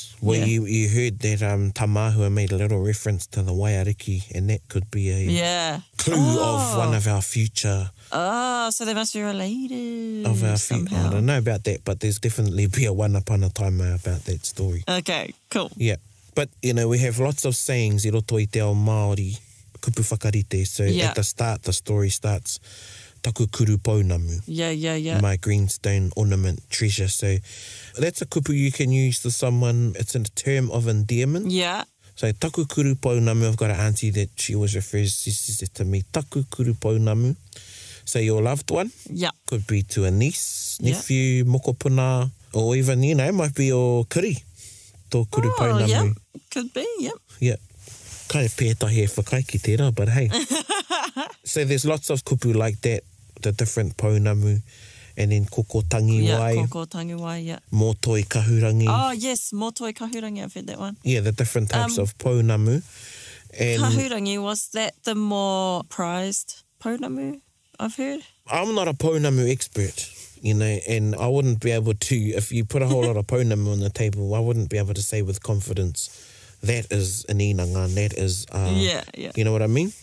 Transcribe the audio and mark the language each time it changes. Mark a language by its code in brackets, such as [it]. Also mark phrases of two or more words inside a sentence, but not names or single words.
[en] Well, you heard that Tamahua made a little reference to the Waiariki, and that could be a clue of one of our future... Oh, so they must be related of our somehow. I don't know about that, but there's definitely be a one upon a time about that story. Okay, cool. Yeah. But, you know, we have lots of sayings [mi] i roto i te ao Māori, kupu whakarite. [en] So at the start, the story starts... [mi] Taku kuru Pounamu. [en] Yeah. My greenstone ornament treasure. So that's a kupu you can use to someone. It's a term of endearment. Yeah. So [mi] taku kuru Pounamu. [en] I've got an auntie that she always refers, she says it to me, [mi] taku kuru Pounamu. [en] So your loved one. Yeah. Could be to a niece, nephew, mokopuna, or even, you know, might be your kiri. [mi] Tō kuru Pounamu. [en] Yeah. Could be, Yeah. [mi] Kai pētahi e whakaiki tērā, [en] but hey. So there's lots of kupu like that, the different Pounamu, and then [mi] koko tangi wai. Yeah, koko tangi wai, Motoi kahurangi. [en] Oh, yes, [mi] motoi kahurangi, [en] I've heard that one. Yeah, the different types of Pounamu. And kahurangi, was that the more prized Pounamu, I've heard? I'm not a Pounamu expert, you know, and I wouldn't be able to, if you put a whole lot of Pounamu on the table, I wouldn't be able to say with confidence that is an inanga, and that is, you know what I mean?